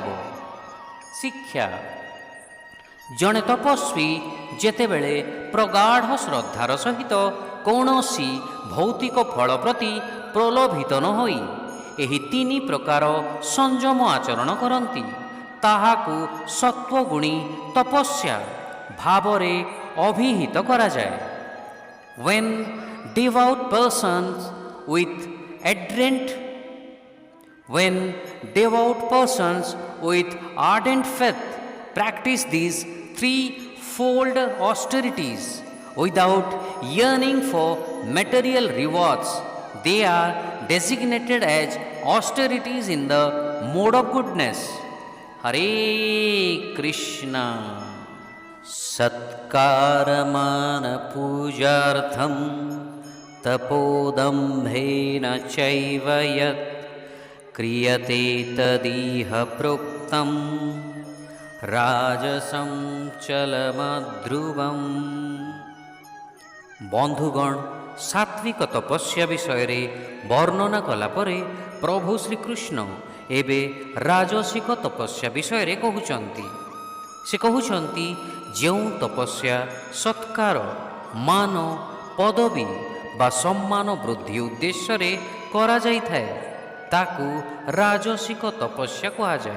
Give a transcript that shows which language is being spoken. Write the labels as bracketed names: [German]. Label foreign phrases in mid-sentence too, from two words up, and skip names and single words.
[Odia] ଶିକ୍ଷା, ଜଣେ ତପସ୍ୱୀ ଯେତେବେଳେ ପ୍ରଗାଢ଼ ଶ୍ରଦ୍ଧାର ସହିତ କୌଣସି ଭୌତିକ ଫଳ ପ୍ରତି ପ୍ରଲୋଭିତ ନ ହୋଇ ଏହି ତିନି ପ୍ରକାର ସଂଯମ ଆଚରଣ କରନ୍ତି, ତାହାକୁ ସତ୍ୱଗୁଣୀ ତପସ୍ୟା ଭାବରେ ଅଭିହିତ କରାଯାଏ। [English] When devout persons with ardent faith practice these threefold austerities without yearning for material rewards, they are designated as austerities in the mode of goodness. [Sanskrit] हरे कृष्ण. सत्कारमान पूजार्थं तपो दम्भेन चैव यत् क्रियते तदिह प्रोक्तं राजसं चलमध्रुवम्. [Odia] ବନ୍ଧୁଗଣ, ସାତ୍ଵିକ ତପସ୍ୟା ବିଷୟରେ ବର୍ଣ୍ଣନା କଲା ପରେ ପ୍ରଭୁ ଶ୍ରୀକୃଷ୍ଣ ଏବେ ରାଜସିକ ତପସ୍ୟା ବିଷୟରେ କହୁଛନ୍ତି। ସେ କହୁଛନ୍ତି, ଯେଉଁ ତପସ୍ୟା ସତ୍କାର, ମାନ, ପଦବୀ ବା ସମ୍ମାନ ବୃଦ୍ଧି ଉଦ୍ଦେଶ୍ୟରେ କରାଯାଇଥାଏ, ତାକୁ ରାଜସିକ ତପସ୍ୟା କୁହାଯାଏ।